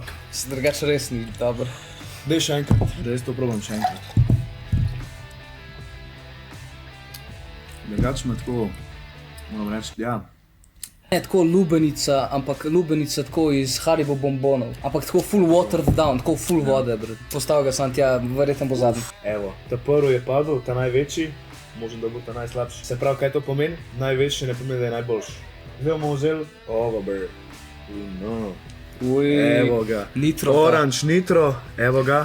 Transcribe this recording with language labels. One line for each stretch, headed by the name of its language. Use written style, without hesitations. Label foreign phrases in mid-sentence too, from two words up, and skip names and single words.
Slovenian: Drugač res ni dober. Daj še enkrat, da jaz to probam še enkrat. Drugač me tako, moram reči, ja. Ne tako lubenica, ampak lubenica tako iz Haribo bombonov. Ampak tako
English: full watered down,
Slovenian: tako full vode, bro. Postavil ga sem tja, verjetno bo zadnji. Evo, ta prvi je padel, ta največji, možno da bo ta najslabši. Se pravi, kaj to pomeni? Največji ne pomeni, da je najboljši. Zdaj bomo vzeli ovo, bro. Evo ga. Nitro. Orange nitro, evo ga.